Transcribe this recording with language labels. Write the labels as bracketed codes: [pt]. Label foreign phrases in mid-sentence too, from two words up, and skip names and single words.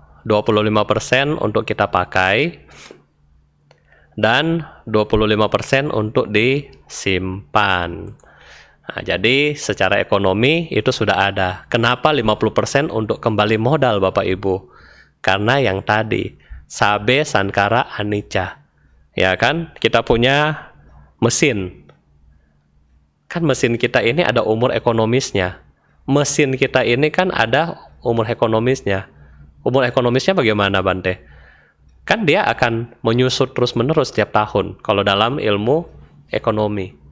[id] 25% untuk kita pakai dan 25% untuk disimpan. Nah, jadi secara ekonomi itu sudah ada. Kenapa 50% untuk kembali modal Bapak Ibu? Karena yang tadi, [pi] sabe sankara anicca. [id] Ya kan? Kita punya mesin. Kan mesin kita ini ada umur ekonomisnya. Mesin kita ini kan ada umur ekonomisnya. Umur ekonomisnya bagaimana Bante? Kan dia akan menyusut terus-menerus setiap tahun kalau dalam ilmu ekonomi.